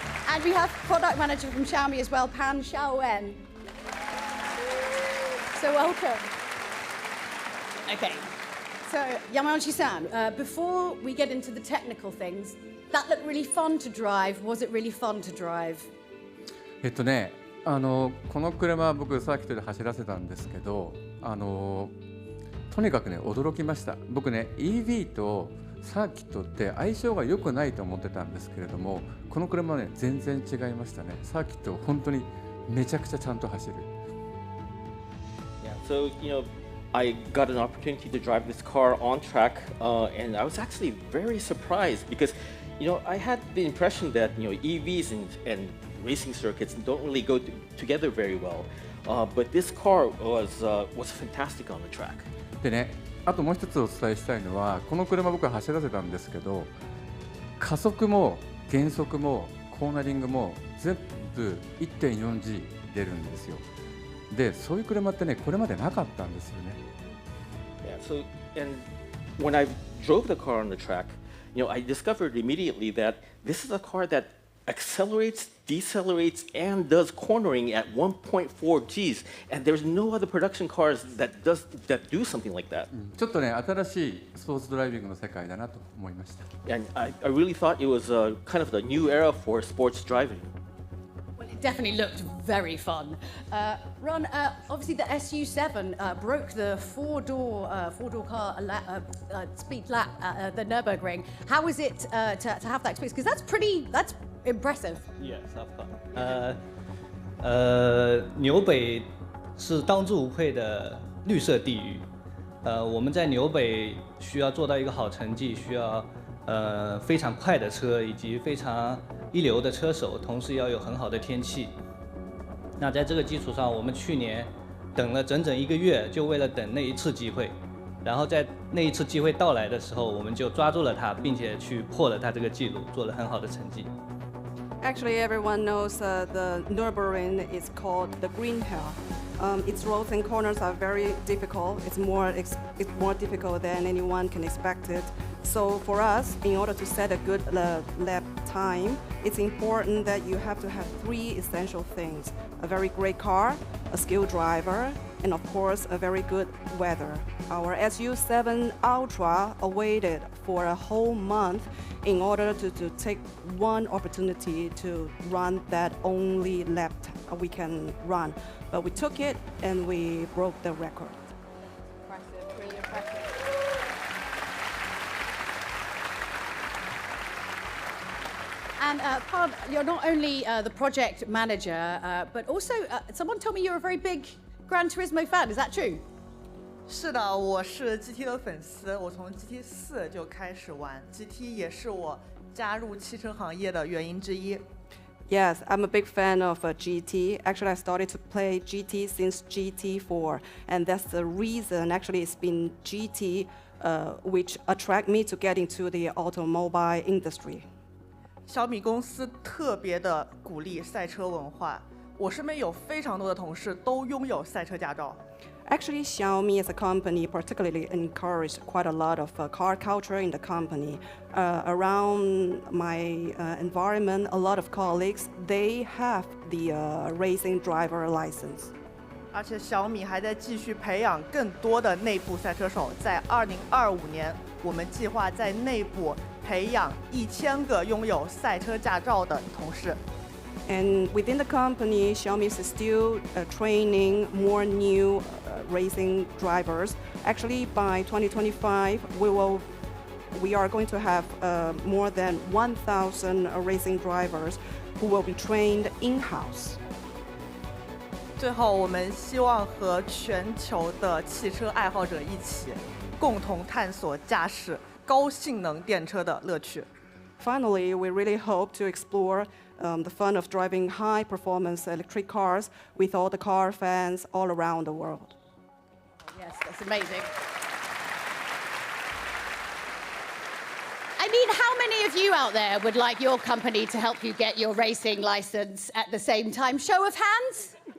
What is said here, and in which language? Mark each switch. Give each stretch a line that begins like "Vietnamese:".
English: And we have Product Manager from Xiaomi as well, Pan Xiaowen. So welcome. Okay, so Yamauchi-san, before we get into the technical things, that looked really fun to drive. Was it really fun to drive?
Japanese: この車は僕サーキットで走らせたんですけど、とにかくね驚きました。僕ね EV とサーキットって相性が良くないと思ってたんですけれども、この車はね全然違いましたね。サーキット本当にめちゃくちゃちゃんと走る。
English: Yeah, so I got an opportunity to drive this car on track, and I was actually very surprised because, I had the impression that, EVs and racing circuits don't really go together very well. But this car was fantastic on the track.
Japanese: でね、あともう一つお伝えしたいのは、この車僕は走らせたんですけど、加速も減速もコーナリングも全部 1.4G 出るんですよ。で、そういう車ってね、これまでなかったんですよね。
English: Yeah, so and when I drove the car on the track, I discovered immediately that this is a car that accelerates, decelerates, and does cornering at 1.4 Gs, and there's no other production cars that do something like that.
Japanese: ちょっとね、新しいスポーツドライビングの世界だなと思いました。
English: And I really thought it was kind of the new era for sports driving. Well, it definitely looked very fun. Ron, obviously the SU7 broke the four-door car speed lap at the Nürburgring. How was it to have that experience? Because that's impressive. Yes, of course.
Chinese: 纽北是当之无愧的绿色地狱。我们在纽北需要做到一个好成绩，需要非常快的车以及非常一流的车手，同时要有很好的天气。那在这个基础上，我们去年等了整整1个月，就为了等那一次机会。然后在那一次机会到来的时候，我们就抓住了它，并且去破了它这个记录，做了很好的成绩。
English: Actually, everyone knows the Nürburgring is called the Green Hell. Its roads and corners are very difficult. It's more difficult than anyone can expect it. So for us, in order to set a good lap time, it's important that you have to have 3 essential things: a very great car, a skilled driver, and of course, a very good weather. Our SU7 Ultra awaited for a whole month in order to take one opportunity to run that only lap we can run. But we took it and we broke the record. Impressive, really impressive. And Pab, you're not only the project manager, but also someone told me you're a very big Gran Turismo fan. Is that true?
Chinese: 是的，我是 GT 的粉丝，我从 GT 4就开始玩 GT， 也是我加入汽车行业的原因之一。
English: Yes, I'm a big fan of GT. Actually, I started to play GT since GT4, and that's the reason. Actually, it's been GT which attract me to get into the automobile industry.
Chinese: 小米公司特别的鼓励赛车文化，我身边有非常多的同事都拥有赛车驾照。
English: Actually, Xiaomi as a company particularly encouraged quite a lot of car culture in the company. Around my environment, a lot of colleagues, they have the racing driver license.
Chinese: 而且小米还在继续培养更多的内部赛车手，在2025年，我们计划在内部培养1000个拥有赛车驾照的同事。
English: And within the company, Xiaomi is still training more new racing drivers. Actually, by 2025, we are going to have more than 1,000 racing drivers who will be trained in-house.
Chinese: 最后，我们希望和全球的汽车爱好者一起，共同探索驾驶高性能电车的乐趣。
English: Finally, we really hope to explore the fun of driving high-performance electric cars with all the car fans all around the world. Yes, that's amazing. I mean, how many of you out there would like your company to help you get your racing license at the same time? Show of hands?